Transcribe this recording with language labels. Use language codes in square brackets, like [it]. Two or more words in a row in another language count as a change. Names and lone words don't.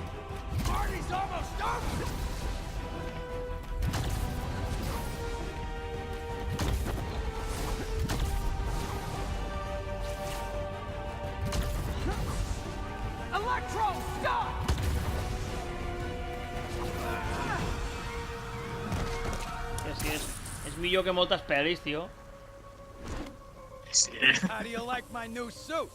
[en] Party's almost over. Electro, stop! [ca] Sí, és millor que moltes pel·lis, tio. Sí. [en] How do you like my new suit?